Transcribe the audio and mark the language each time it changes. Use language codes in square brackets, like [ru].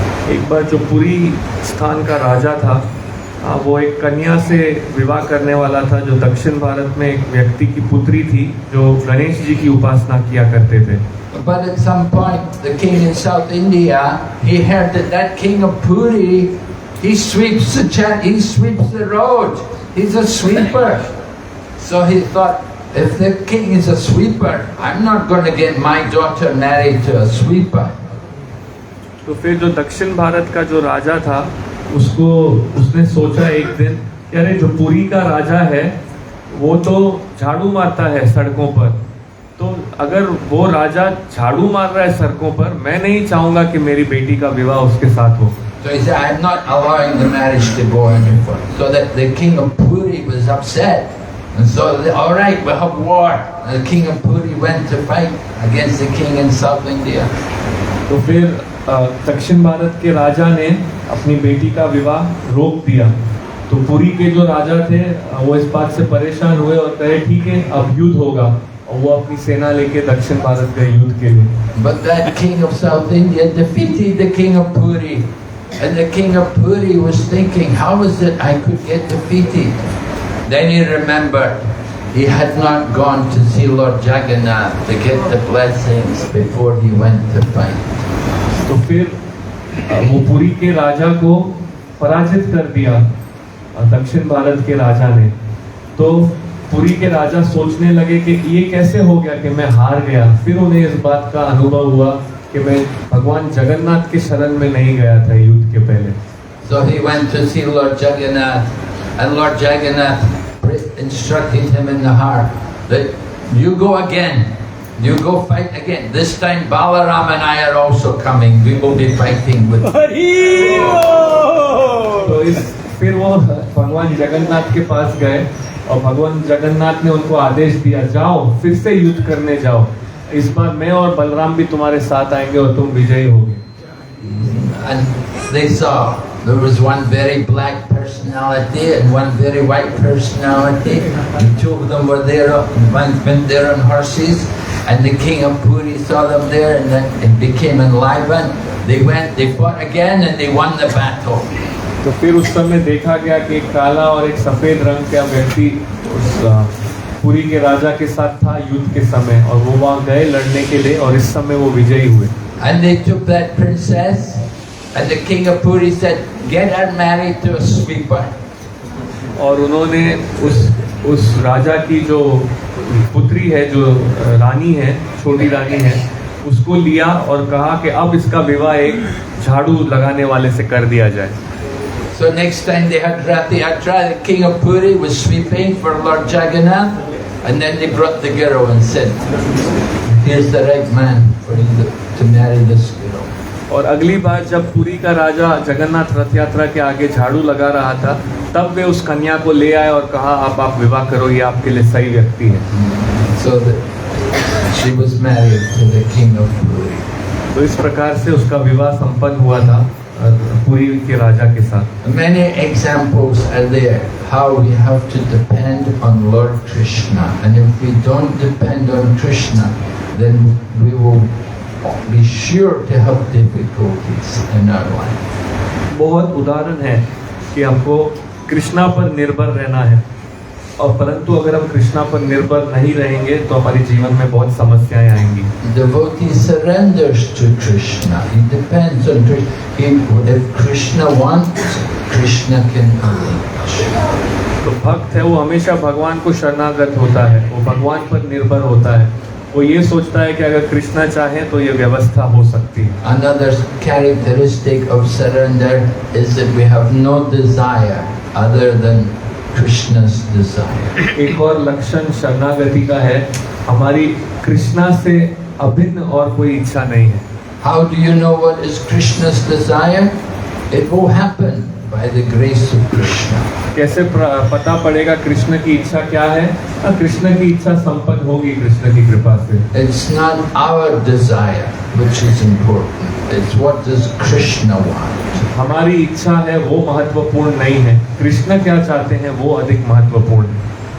[hi] एक बार जो पुरी स्थान का राजा था, वो एक कन्या से विवाह करने वाला था जो दक्षिण भारत में एक व्यक्ति की पुत्री थी जो गणेश जी की उपासना किया करते थे। [en] But at some point, the king in South India, he heard that king of Puri, he sweeps the road. He's a sweeper. So he thought, if the king is a sweeper, I'm not going to get my daughter married to a sweeper. [hi] तो फिर जो दक्षिण भारत का जो राजा था, उसने सोचा एक दिन कि अरे जो पुरी का राजा है वो तो झाड़ू मारता है सड़कों पर, तो अगर वो राजा झाड़ू मार रहा है सड़कों पर, मैं नहीं चाहूंगा कि मेरी बेटी का विवाह उसके साथ हो। [en] So he said, I'm not allowing the marriage to go any further. So that the king of Puri was upset. And so, all right, we'll have war. And the king of Puri went to fight against the king in South India. [hi] तो फिर दक्षिण भारत के राजा ने अपनी बेटी का विवाह रोक दिया। तो पुरी के जो राजा थे वो इस बात से परेशान हुए और कहे ठीक है अब युद्ध होगा, और वो अपनी सेना लेके दक्षिण भारत गए युद्ध के लिए। [en] But that king of South India defeated the king of Puri. And the king of Puri was thinking, how is it I could get defeated? Then he remembered he had not gone to see Lord Jagannath to get the blessings before he went to fight. [hi] तो फिर वो पुरी के राजा को पराजित कर दिया दक्षिण भारत के राजा ने। तो पुरी के राजा सोचने लगे कि ये कैसे हो गया कि मैं हार गया। फिर उन्हें इस बात का अनुभव हुआ कि मैं भगवान जगन्नाथ के शरण में नहीं गया था युद्ध के पहले। [en] So he went to see Lord Jagannath, and Lord Jagannath instructed him in the heart that you go again. You go fight again. This time Balaram and I are also coming. We will be fighting with you. [hi] तो फिर वो भगवान जगन्नाथ के पास गए और भगवान जगन्नाथ ने उनको आदेश दिया, जाओ फिर से युद्ध करने जाओ, इस बार मैं और बलराम भी तुम्हारे साथ आएंगे और तुम विजयी होगे। [en] And they saw there was one very black personality and one very white personality. And two of them were there, went there on horses. And the king of Puri saw them there, and then it became enlivened. They went, they fought again, and they won the battle. [hi] तो फिर उस समय देखा गया कि एक काला और एक सफेद रंग का व्यक्ति उस पुरी के राजा के साथ था युद्ध के समय, और वो वहाँ गए लड़ने के लिए और इस समय वो विजयी हुए। [en] And they took that princess, and the king of Puri said, "Get her married to a sweeper." [hi] और उन्होंने उस राजा की जो पुत्री है, जो रानी है, छोटी रानी है, उसको लिया और कहा कि अब इसका विवाह एक झाड़ू लगाने वाले से कर दिया जाए। [en] So next time they had Rath Yatra, the king of Puri was sweeping for Lord Jagannath, and then they brought the girl and said, "Here's the right man for you to marry this girl." [hi] और अगली बार जब पुरी का राजा जगन्नाथ रथ यात्रा के आगे झाड़ू लगा रहा था, तब वे उस कन्या को ले आए और कहा आप विवाह करो, ये आपके लिए सही व्यक्ति है। [en] So she was married to the king of Puri. [hi] तो इस प्रकार से उसका विवाह संपन्न हुआ था पुरी के राजा के साथ। [en] Many examples are there how we have to depend on Lord Krishna, and if we don't depend on Krishna, then we will be sure to have difficulties in our life. [hi] बहुत उदाहरण है कि हमको कृष्णा पर निर्भर रहना है, और परंतु अगर हम कृष्णा पर निर्भर नहीं रहेंगे तो हमारे जीवन में बहुत समस्याएं आएंगी। [en] Devotee surrenders to Krishna. He depends on Krishna. If Krishna wants, Krishna can arrange. [hi] तो भक्त है वो हमेशा भगवान को शरणागत होता है, वो भगवान पर निर्भर होता है, वो ये सोचता है कि अगर कृष्णा चाहे तो ये व्यवस्था हो सकती है। [en] Another characteristic of surrender is that we have no desire other than Krishna's desire. [hi] एक और लक्षण शरणागति का है, हमारी कृष्णा से अभिन्न और कोई इच्छा नहीं है। [en] How do you know what is Krishna's desire? It will happen by the grace of Krishna. [hi] कैसे पता पड़ेगा कृष्ण की इच्छा क्या है? कृष्ण की इच्छा संपन्न होगी कृष्ण की कृपा से। [en] It's not our desire which is important. It's what does Krishna want. [hi] हमारी इच्छा है वो महत्वपूर्ण नहीं है, कृष्ण क्या चाहते हैं वो अधिक महत्वपूर्ण है।